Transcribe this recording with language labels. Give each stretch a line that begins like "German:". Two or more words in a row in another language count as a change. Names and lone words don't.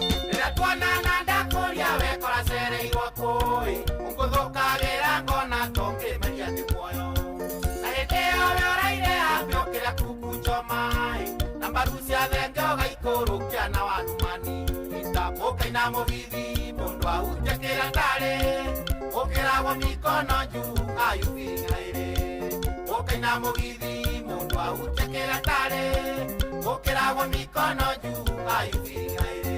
Kikuyu: Rĩrĩa tuonana ndakũria we kora cereirwo kũĩ, ũngũthũkagĩra ngona tongĩmeria nĩ muoyo. Na hĩndĩ ĩyo we ũraire ambe ũkĩrĩa kuku njoma, ĩ, na mbaru cia thenge ũgaikũrũkia na wanumani. Ita mũkaina mũgithi, mũndũ ahutia kĩrĩa ndarĩ, ũkĩragwo
Swahili: mikono juu,
English: are you feeling high?
Kikuyu: Mũkaina mũgithi, mũndũ ahutia kĩrĩa ndarĩ, ũkĩragwo
Swahili: mikono juu,
English: are you feeling high?